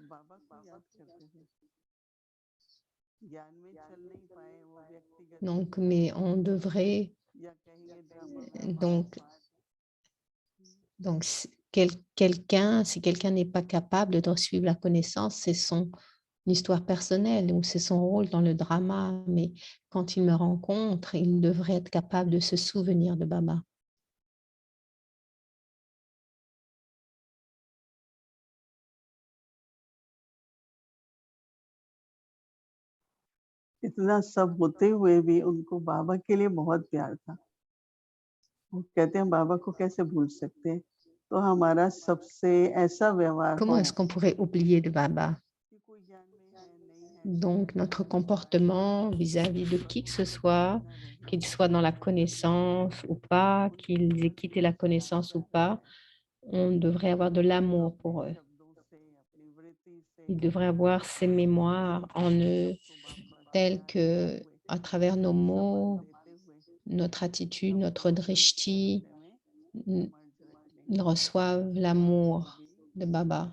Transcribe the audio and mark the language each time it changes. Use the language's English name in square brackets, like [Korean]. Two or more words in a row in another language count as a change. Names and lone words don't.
[French] Donc, mais on devrait, donc si quelqu'un n'est pas capable de suivre la connaissance, c'est son histoire personnelle ou c'est son rôle dans le drama, mais quand il me rencontre, il devrait être capable de se souvenir de Baba. [Hindi] इतना सब होते हुए भी उनको बाबा के लिए बहुत प्यार था। वो कहते हैं बाबा को कैसे भूल सकते हैं? तो हमारा सबसे ऐसा व्यवहार [French] Comment [Hindi] हो [French] est-ce qu'on pourrait oublier de Baba? Donc, notre comportement vis-à-vis de qui que ce soit, qu'il soit dans la connaissance ou pas, qu'ils aient quitté la connaissance ou pas, on devrait avoir de l'amour pour eux. Ils devraient avoir ces mémoires en eux, telles que, à travers nos mots, notre attitude, notre drishti, ils reçoivent l'amour de Baba.